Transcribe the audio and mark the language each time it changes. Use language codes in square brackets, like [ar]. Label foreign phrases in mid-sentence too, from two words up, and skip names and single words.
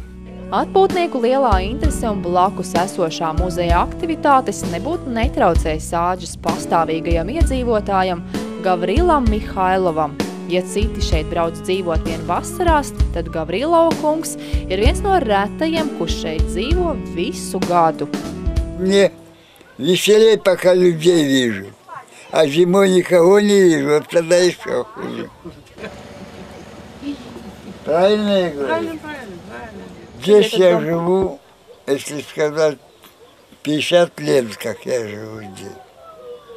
[lv] Atpūtnieku lielā interese un blakus esošā muzeja aktivitātes nebūtu netraucējis sāģes pastāvīgajam iedzīvotājam Gavrilam Mihailovam. Ja citi šeit brauc dzīvot vien vasarās, tad Gavrilova kungs ir viens no retajiem, kurš šeit dzīvo visu gadu. [ru] Мне веселее, пока людей вижу, а зимой никого не вижу, вот тогда еще хуже. Правильно я говорю? Правильно. Здесь я живу, если сказать, 50 лет, как я живу здесь.